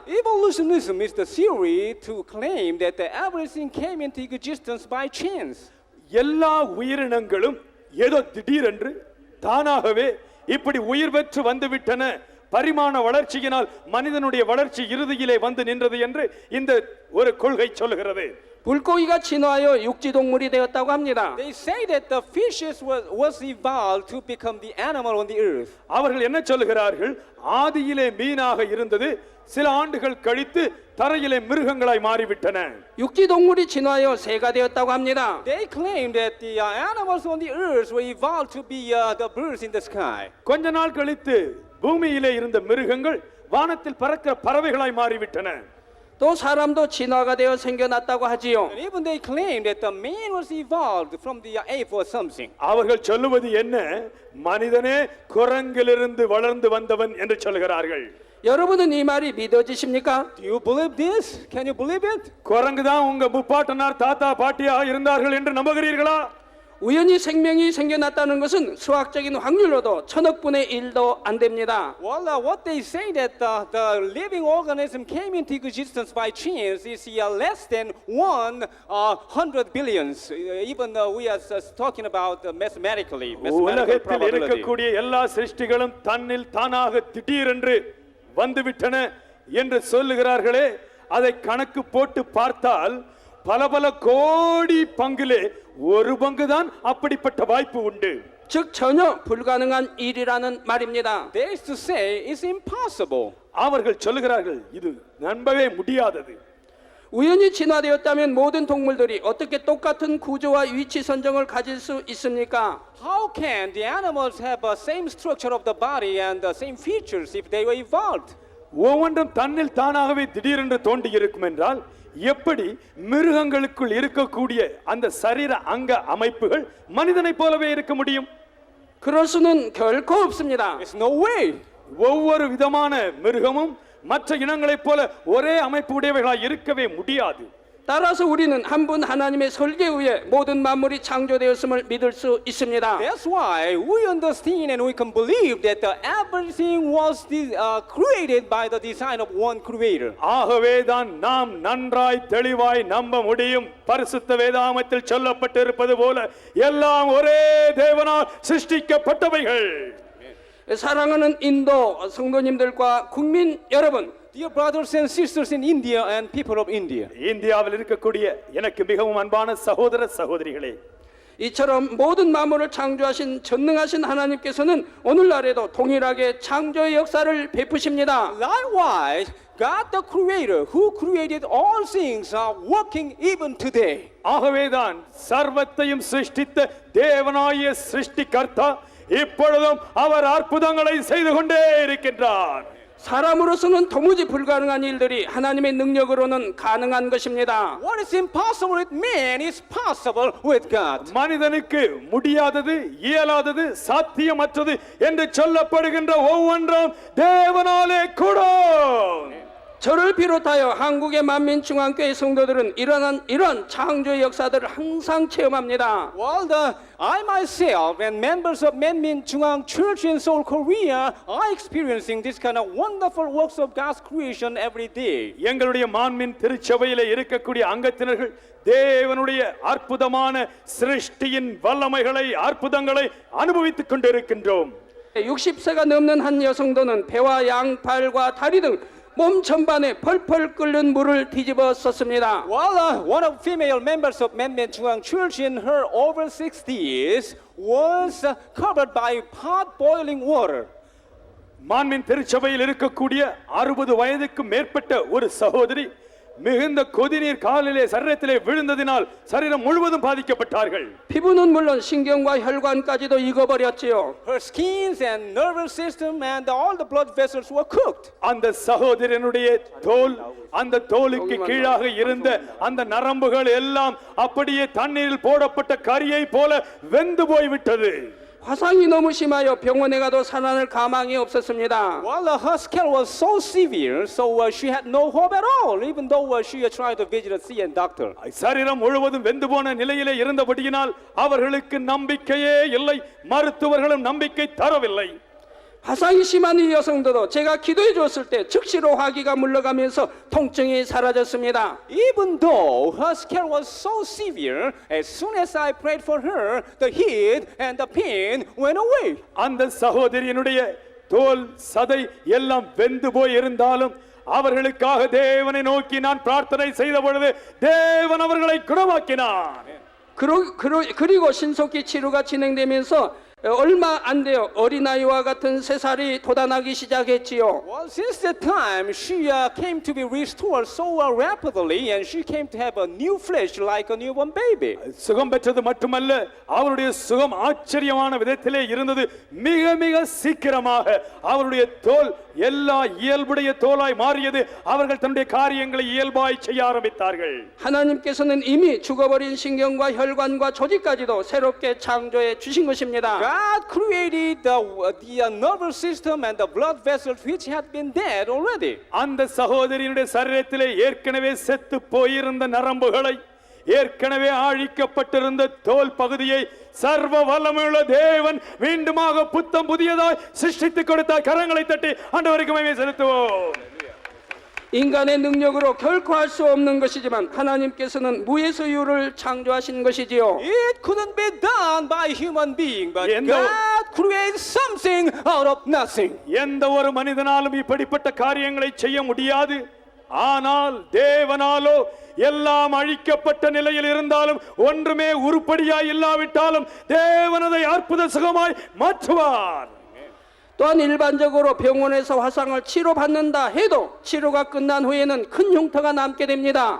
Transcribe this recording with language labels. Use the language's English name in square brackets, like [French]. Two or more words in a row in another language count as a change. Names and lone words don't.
[English] Evolutionism is the theory to claim that everything came into existence by chance. [Tamil] எல்லா உயிரினங்களும் ஏதோ திடீரென்று தானாகவே இப்படி உயிர் பெற்று வந்து விட்டன, பரிமாண வளர்ச்சியினால் மனிதனுடைய வளர்ச்சி இறுதியிலே வந்து நின்றது என்று இந்த ஒரு கொள்கை சொல்கிறது. [Korean] 물고기가 진화하여 육지 동물이 되었다고 합니다. [English] They say that the fishes was evolved to become the animal on the earth. [Tamil] அவர்கள் என்ன சொல்கிறார்கள்? ஆதியிலே மீனாக இருந்தது, சில ஆண்டுகள் கழித்து தரையிலே மிருகங்களாய் மாறிவிட்டன. [Korean] 육지 동물이 진화하여 새가 되었다고 합니다. [English] They claim that the animals on the earth were evolved to be the birds in the sky. [Tamil] கொஞ்ச நாள் கழித்து பூமியிலே இருந்த மிருகங்கள் வானத்தில் பறக்கிற பறவைகளாய் மாறிவிட்டன. [Korean] 또 사람도 진화가 되어 생겨났다고 하지요. [English] And even they claim that the man was evolved from the ape or something. [Tamil] அவர்கள் சொல்லுவது என்ன? மனிதனே குரங்கிலிருந்து வளர்ந்து வந்தவன் என்று சொல்கிறார்கள். [Korean] 여러분은 이 말이 믿어지십니까? [English] Do you believe this? Can you believe it? [Tamil] குரங்கு தான் உங்க முப்பாட்டனார் தாத்தா பாட்டியாக இருந்தார்கள் என்று நம்புகிறீர்களா? [Korean] 우연히 생명이 생겨났다는 것은 수학적인 확률로도 1000억분의 1도 안 됩니다. [English] Well, what they say that the living organism came into existence by chance is less than 100 billions. Even we are talking about mathematically [Tamil] உலகத்தில் [English] probability. [Tamil] இருக்கக்கூடிய எல்லா சிருஷ்டிகளும் தன்னில் தானாக திடீரென்று வந்துவிட்டன என்று சொல்லுகிறார்களே, அதை கணக்கு போட்டு பார்த்தால் பல கோடி பங்கிலே ஒரு பங்குதான் அப்படிப்பட்ட வாய்ப்பு உண்டு. [Korean] 즉 전혀 불가능한 일이라는 말입니다. [English] They used to say it's impossible. [Tamil] அவர்கள் சொல்லுகிறார்கள் இது நம்பவே முடியாதது. [Korean] 우연히 진화되었다면 모든 동물들이 어떻게 똑같은 구조와 위치 선정을 가질 수 있습니까? [English] How can the animals have the same structure of the body and the same features if they were evolved? [Tamil] ஒவ்வொன்றும் தன்னில் தானாகவே திடீரென்று தோண்டி இருக்கும் என்றால் எப்படி மிருகங்களுக்குள் இருக்கக்கூடிய அந்த சரீர அங்க அமைப்புகள் மனிதனைப் போலவே இருக்க முடியும்? [Korean] 그럴 수는 결코 없습니다. [English] There's no way. [Tamil] ஒவ்வொரு விதமான மிருகமும் மற்ற இனங்களைப் போல ஒரே அமைப்பு உடையவைகளாய் இருக்கவே முடியாது. [Korean] 따라서 우리는 한 분 하나님의 설계에 의해 모든 만물이 창조되었음을 믿을 수 있습니다. [English] That's why we understand and we can believe that everything was created by the design of one creator. [Tamil] ஆகவேதான் நாம் நன்றாய் தெளிவாய் நம்ப முடியும். பரிசுத்த வேதாகமத்தில் சொல்லப்பட்டிருப்பது போல எல்லாம் ஒரே தேவனால் சிருஷ்டிக்கப்பட்டவைகள். [Korean] 사랑하는 인도 성도님들과 국민 여러분, [English] Dear brothers and sisters in India and people of India. [Tamil] இந்தியாவில் இருக்கக்கூடிய எனக்கு மிகவும் அன்பான சகோதர சகோதரிகளே, [Korean] 이처럼 모든 만물을 창조하신 전능하신 하나님께서는 오늘날에도 동일하게 창조의 역사를 베푸십니다. [English] Likewise, God the creator who created all things are working even today. [Tamil] ஆகவேதான் சர்வத்தையும் சிருஷ்டித்த தேவனாகிய சிருஷ்டிகர்த்தா இப்பொழுதும் அவர் அற்புதங்களை செய்து கொண்டே இருக்கின்றார். [Korean] 사람으로서는 도무지 불가능한 일들이 하나님의 능력으로는 가능한 것입니다. [English] What is impossible with man is possible with God. [Tamil] மனிதனுக்கு முடியாதது, இயலாதது, சாத்தியமற்றது என்று சொல்லப்படுகின்ற ஒவ்வொன்றும் தேவனாலே கூடும். [Korean] 저를 비롯하여 한국의 만민중앙교회 성도들은 이런 창조의 역사들을 항상 체험합니다. [English] Well, I myself and members of Manmin Jungang Church in Seoul, Korea are experiencing this kind of wonderful works of God's creation every day. [Tamil] எங்களுடைய மான்மின் திருச்சபையிலே இருக்கக்கூடிய அங்கத்தினர்கள் தேவனுடைய அற்புதமான சிருஷ்டியின் வல்லமைகளை, அற்புதங்களை அனுபவித்துக் கொண்டிருக்கின்றோம். [Korean] 60세가 넘는 한 여성도는 배와 양, 발과 다리 등 몸 전반에 펄펄 끓는 물을 뒤집어 썼습니다. [English] Well, one of female members of Manmin Jungang Church in her over 60s was covered by hot boiling water. [Tamil] மான்மின் திருச்சபையில் இருக்கக்கூடிய 60 வயதுக்கு மேற்பட்ட ஒரு சகோதரி மிகுந்த கொதிநீர் காலிலே சரீரத்திலே விழுந்ததினால் சரீரம் முழுவதும் பாதிக்கப்பட்டார்கள். [Korean] 피부는 물론 신경과 혈관까지도 익어버렸지요. [English] Her skins and nervous system and all the blood vessels were cooked. [Tamil] அந்த சகோதரனுடைய தோல், அந்த தோலுக்கு கீழாக இருந்த அந்த நரம்புகள் எல்லாம் அப்படியே தண்ணீரில் போடப்பட்ட கரியை போல வெந்து போய்விட்டது. [Korean] 화상이 너무 심하여 병원에 가도 살아날 가망이 없었습니다. [English] Well, her scale was so severe, so she had no hope at all, even though she tried to visit a CN doctor. [Tamil] சரீரம் முழுவதும் வெந்து போன நிலையிலே இருந்தபடியினால் அவர்களுக்கு நம்பிக்கையே இல்லை, மருத்துவர்களும் நம்பிக்கை தரவில்லை. [Korean] 화상이 심한 이 여성도 제가 기도해 줬을 때 즉시로 화기가 물러가면서 통증이 사라졌습니다. [English] Even though her scale was so severe, as soon as I prayed for her, the heat and the pain went away. [Tamil] அந்த சகோதரியினுடைய தோல், சதை எல்லாம் வெந்து போய் இருந்தாலும் அவர்களுக்காக தேவனை நோக்கி நான் பிரார்த்தனை செய்த பொழுது தேவன் அவர்களை குணமாக்கினார். [Korean] 그리고 신속히 치료가 진행되면서 얼마 안 돼요. 어린아이와 같은 새살이 돋아나기 시작했지요. [English] Well, since that time, she came to be restored so rapidly, and she came to have a new flesh like a newborn baby. [Tamil] சுகம் பெற்றது மட்டுமல்ல, அவருடைய சுகம் ஆச்சரியமான விதத்திலே இருந்தது. மிக மிக சீக்கிரமாக அவருடைய தோல் எல்லா இயல்புடைய தோலாய் மாறியது. அவர்கள் தன்னுடைய காரியங்களை இயல்பாய் செய்ய ஆரம்பித்தார்கள். [Korean] 하나님께서는 이미 죽어버린 신경과 혈관과 조직까지도 새롭게 창조해 주신 것입니다. [English] God created the nervous system and the blood vessels which had been dead already. [Tamil] அந்த சகோதரியினுடைய சரீரத்திலே ஏற்கனவே செத்து போயிருந்த நரம்புகளை ஏற்கனவே அழிக்கப்பட்டிருந்த தோல் பகுதியை சர்வ வல்லமையுள்ள தேவன் மீண்டுமாக புத்தம் புதியதாய் சிருஷ்டித்துக் கொடுத்தார். கரங்களை தட்டி ஆண்டவருக்கு மகிமை செலுத்துவோம். [Korean] 인간의 능력으로 결코 할 수 없는 것이지만 하나님께서는 무에서유를 창조하신 것이지요. [English] It couldn't be done by human being, but Yeah, no. God created something out of nothing. [Tamil] எந்த ஒரு மனிதனாலும் இப்படிப்பட்ட காரியங்களை செய்ய முடியாது. ஆனால் தேவனாலோ எல்லாம் அழிக்கப்பட்ட நிலையில் இருந்தாலும் ஒன்றுமே உருப்படியாய் இல்லாவிட்டாலும் தேவனதை அற்புத சுகமாய் மாற்றுவார். [Korean] 또한 일반적으로 병원에서 화상을 치료받는다 해도 치료가 끝난 후에는 큰 흉터가 남게 됩니다.